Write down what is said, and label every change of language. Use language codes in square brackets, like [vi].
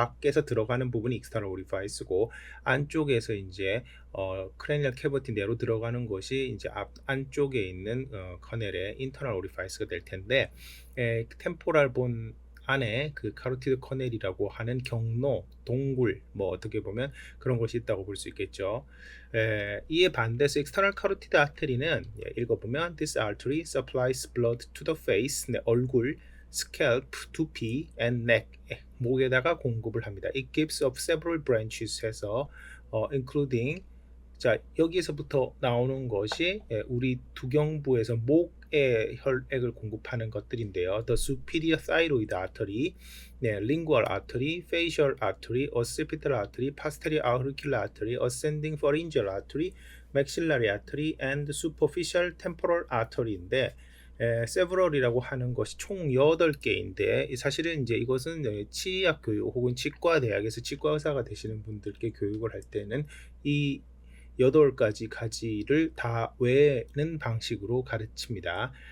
[ko] 밖에서 들어가는 부분이 익스터널 오리파이스고 안쪽에서 이제 크레니얼 캐버티 내로 들어가는 것이 이제 안쪽에 있는 커넬의 인터널 오리파이스가 될 텐데, 템포럴 본 안에 그 카로티드 커넬이라고 하는 경로, 동굴, 뭐 어떻게 보면 그런 것이 있다고 볼 수 있겠죠. 이에 반대해서 [en] external carotid artery는 읽어보면 this artery supplies blood to the face, 얼굴, scalp, 두피, and neck, [ko] 목에다가 공급을 합니다. [en] It gives off several branches [ko] 해서 including, 자 여기서부터 나오는 것이 우리 두경부에서 목에 혈액을 공급하는 것들인데요. [en] The superior thyroid artery, lingual artery, facial artery, occipital artery, posterior auricular artery, ascending pharyngeal artery, maxillary artery, and superficial temporal artery [ko] 인데, several이라고 하는 것이 총 8개인데 사실은 이제 이것은 치의학 교육 혹은 치과 대학에서 치과 의사가 되시는 분들께 교육을 할 때는 이 8가지 가지를 다 외는 방식으로 가르칩니다.